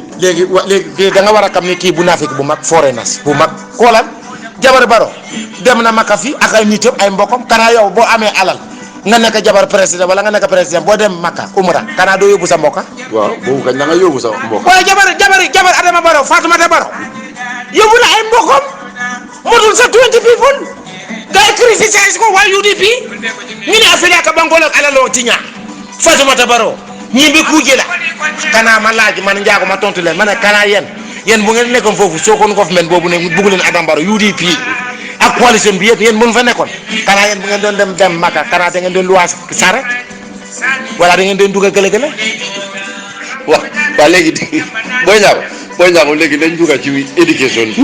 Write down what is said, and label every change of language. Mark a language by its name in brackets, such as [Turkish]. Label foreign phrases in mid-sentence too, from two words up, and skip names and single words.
[Wolof] léegi da nga war a xam ne kii bu naafik bu mag foreigners bu mag xoolal jabar Barrow dem na Makka fi ak ay nitam ay mbokkam kanaa yow boo amee alal nga nekk jabar président wala nga nekk président boo dem Makka umra kanaa doo yóbbu sa mbokka. waaw boobu kañ da nga yóbbu sa mbokk. waaye jabar Adama Barrow Fatoumata Barrow yóbbu na ay mbokkam motul sa 20 people nga criticize ko waa UDP ñu ne affaire ak bangol ak alaloo tiña Fatoumata Barrow ñimbi kuuje la kanaa ma laaj man njaago ma tontu leen ma ne kanaa yéen bu ngeen nekkoon foofu Sokone government boobu ne bugg leen Adama Barrow UDP ak coalition bi yëpp yéen bu fa nekkoon kanaa yéen bu ngeen doon dem Makka kanaa da ngeen doon luwaas saret wala da ngeen doon dugg gële-gële. waaw léegi Boy Ndiago léegi dañ dugg ci éducation bi.